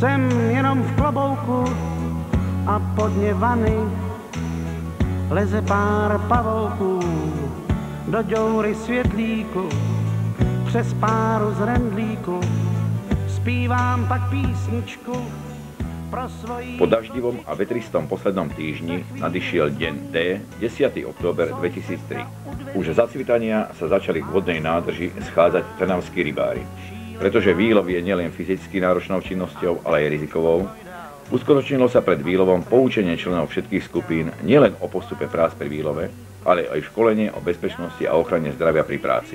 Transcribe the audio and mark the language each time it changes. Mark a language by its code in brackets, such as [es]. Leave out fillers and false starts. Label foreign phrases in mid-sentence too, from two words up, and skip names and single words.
[cs] Jsem jenom v klobouku a podně vany leze pár pavouků do děury světlíku. Přes páru z rendlíku zpívám pak písničku pro svojí... [sk] Po daždivom a vetristom poslednom týždni nadišiel deň D, 10. október 2003. Už zacvitania sa začali k vodnej nádrži schádzať trnavskí rybári. Pretože výlov je nielen fyzicky náročnou činnosťou, ale aj rizikovou, uskutočnilo sa pred výlovom poučenie členov všetkých skupín nielen o postupe prác pri výlove, ale aj školenie o bezpečnosti a ochrane zdravia pri práci.